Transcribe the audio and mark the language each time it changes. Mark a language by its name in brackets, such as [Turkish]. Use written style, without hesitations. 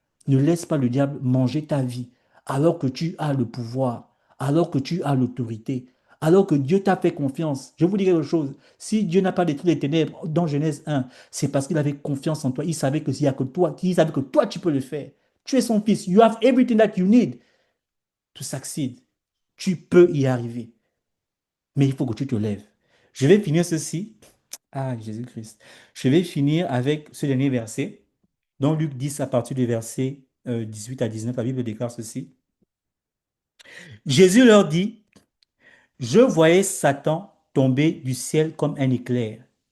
[French] Ne laisse pas le diable manger ta vie alors que tu as le pouvoir, alors que tu as l'autorité, alors que Dieu t'a fait confiance. Je vous dis quelque chose. Si Dieu n'a pas détruit les ténèbres dans Genèse 1, c'est parce qu'il avait confiance en toi. Il savait que s'il y a que toi, il savait que toi, tu peux le faire. Tu es son fils. [English] You have everything that you need to succeed. [French] Tu peux y arriver. Mais il faut que tu te lèves. Je vais finir ceci. Ah, Jésus-Christ. Je vais finir avec ce dernier verset. Dans Luc 10, à partir du verset 18 à 19, la Bible déclare ceci. Jésus leur dit, je voyais Satan tomber du ciel comme un éclair.